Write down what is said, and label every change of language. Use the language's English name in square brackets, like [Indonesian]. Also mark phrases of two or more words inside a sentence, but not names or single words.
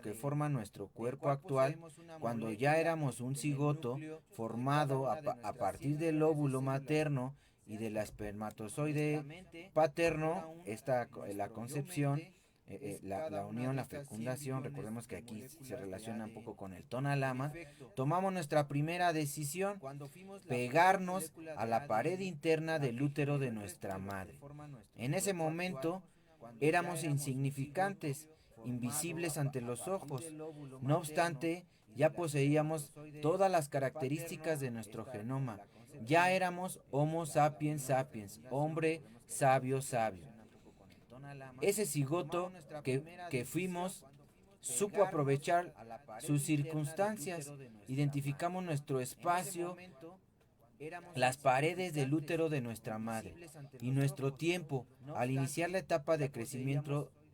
[Spanish] que forma nuestro cuerpo actual, cuando ya éramos un cigoto formado a partir del óvulo materno y del espermatozoide paterno, la concepción, la unión, la fecundación, recordemos que aquí se relaciona un poco con el tonalama, tomamos nuestra primera decisión, pegarnos a la pared interna del útero de nuestra madre. En ese momento éramos insignificantes, invisibles ante los ojos. No obstante, ya poseíamos todas las características de nuestro genoma. Ya éramos Homo sapiens sapiens, hombre sabio sabio. Ese cigoto que fuimos supo aprovechar sus circunstancias. Identificamos nuestro espacio, las paredes del útero de nuestra madre y nuestro tiempo al iniciar la etapa de crecimiento